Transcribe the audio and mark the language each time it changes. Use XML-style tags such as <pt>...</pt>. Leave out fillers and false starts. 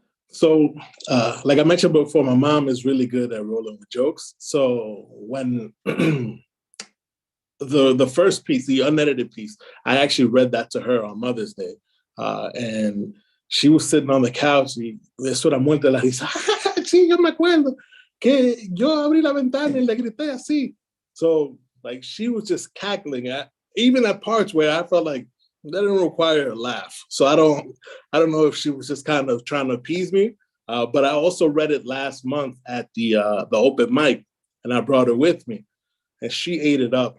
<en>So, like I mentioned before, my mom is really good at rolling with jokes. So when the first piece, the unedited piece, I actually read that to her on Mother's Day. And she was sitting on the couch</en> <es>y eso era muerte la risa. Sí, yo me acuerdo que yo abrí la ventana y le grité así.</es> <en>So, like, she was just cackling even at parts where I felt like that didn't require a laugh. So I don't know if she was just kind of trying to appease me. But I also read it last month at the open mic, and I brought her with me, and she ate it up.</en>